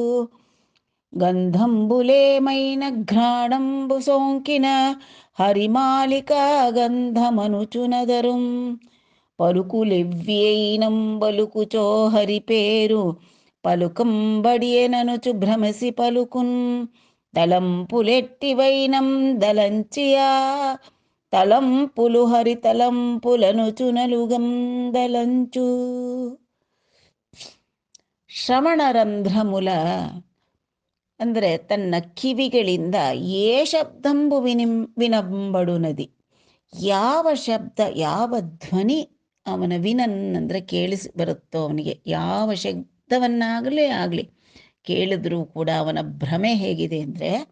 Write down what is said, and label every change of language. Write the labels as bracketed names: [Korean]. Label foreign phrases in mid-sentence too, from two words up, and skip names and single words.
[Telugu] గంధంబులేమైన ఘ్రాణంబు సోంకిన హరిమాలిక గంధమనుచునదరుం పలుకులెవ్వియైనం బలుకుచో హరి పేరు పలుకంబడియననుచు భ్రమసి పలుకున్ తలంపులెట్టివైనం దలంచియా తలంపులు హరి తలంపులనుచునలుగం దలంచు. [Kannada] ಶ್ರವಣರಂಧ್ರಮುಲ ಅಂದರೆ ತನ್ನ ಕಿವಿಗಳಿಂದ [Telugu] ఏ శబ్దంబు వినంబడు నది, [Kannada] ಯಾವ ಶಬ್ದ ಯಾವ ಧ್ವನಿ ಅವನ ವಿನನ್ ಅಂದರೆ ಕೇಳಿಸಿ ಬರುತ್ತೋ ಅವನಿಗೆ, ಯಾವ ಶಬ್ದವನ್ನಾಗಲಿ ಕೇಳಿದ್ರೂ ಕೂಡ ಅವನ ಭ್ರಮೆ ಹೇಗಿದೆ ಅಂದರೆ